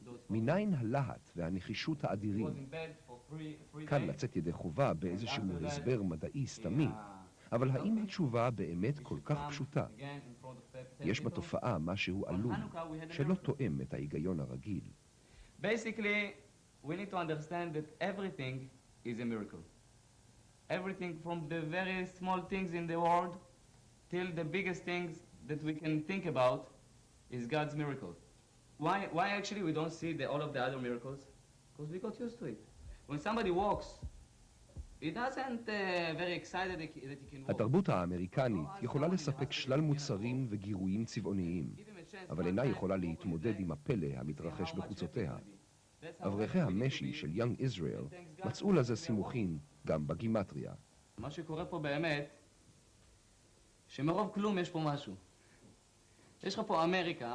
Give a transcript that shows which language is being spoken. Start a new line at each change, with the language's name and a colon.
Hebrew: מניין הלהט והנחישות האדירים? כאן לצאת ידי חובה באיזשהו הסבר מדעי סתמי, אבל האם התשובה באמת כל כך פשוטה? יש בתופעה משהו עלום, שלא תואם את ההיגיון הרגיל.
English: Basically, we need to understand that everything is a miracle. Everything from the very small things in the world till the biggest things that we can think about is God's miracle. Why actually we don't see all of the other miracles? Because we got used to it. When somebody walks, he doesn't very excited that he can walk.
Hebrew: התרבות האמריקנית יכולה לספק שלל מוצרים וגירויים צבעוניים, אבל אינה יכולה להתמודד עם הפלא המתרחש בחוצותיה. אברכי המשי של יונג ישראל מצאו לזה סימוכין גם בגימטריה. מה שקורה פה באמת, שמרוב כלום יש פה משהו. יש לך פה אמריקה.